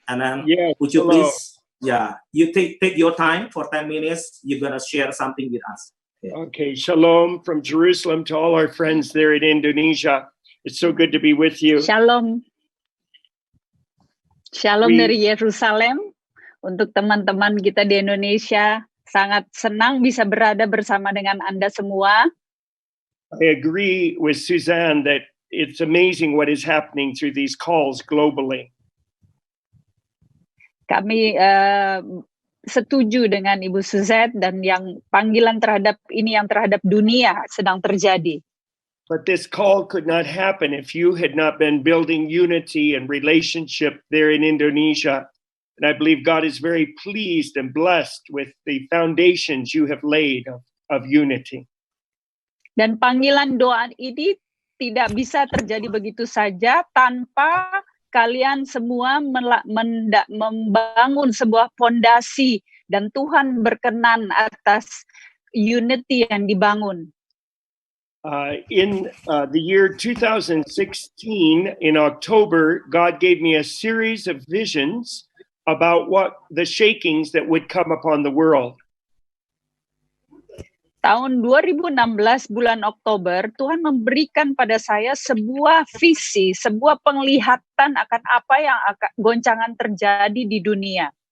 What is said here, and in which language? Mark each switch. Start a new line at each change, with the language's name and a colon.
English: And then, would you please, you take your time for 10 minutes. You're gonna share something with us. Okay, shalom from Jerusalem to all our friends there in Indonesia. It's so good to be with you. Shalom.
Indonesian: Shalom dari Yerusalem. Untuk teman-teman kita di Indonesia, sangat senang bisa berada bersama dengan Anda semua.
English: I agree with Suzanne that it's amazing what is happening through these calls globally.
Indonesian: Kami setuju dengan Ibu Suzette dan yang panggilan terhadap ini yang terhadap dunia sedang terjadi.
English: But this call could not happen if you had not been building unity and relationship there in Indonesia. And I believe God is very pleased and blessed with the foundations you have laid of unity.
Indonesian: Dan panggilan doa ini tidak bisa terjadi begitu saja tanpa kalian semua membangun sebuah fondasi dan Tuhan berkenan atas unity yang dibangun.
English: In the year 2016, in October, God gave me a series of visions about what the shakings that would come upon the world.
Indonesian: Tahun 2016 bulan Oktober, Tuhan memberikan pada saya sebuah visi, sebuah penglihatan akan apa yang akan goncangan terjadi di dunia.